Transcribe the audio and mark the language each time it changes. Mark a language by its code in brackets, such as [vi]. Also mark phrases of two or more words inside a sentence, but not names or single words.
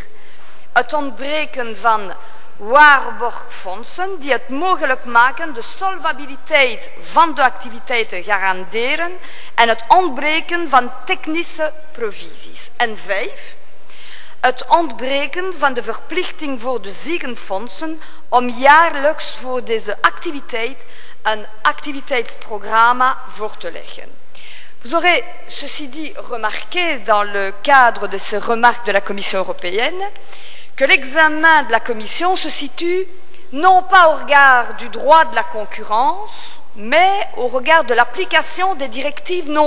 [nl] Het ontbreken van waarborgfondsen die het mogelijk maken de solvabiliteit van de activiteiten garanderen en het ontbreken van technische provisies. En 5. Het ontbreken van de verplichting voor de ziekenfondsen om jaarlijks voor deze activiteit een activiteitsprogramma voor te leggen. [fr] Vous aurez, ceci dit, remarqué dans le cadre de ces remarques de la Commission européenne que l'examen de la Commission se situe non pas au regard du droit de la concurrence, mais au regard de l'application des directives non-vie.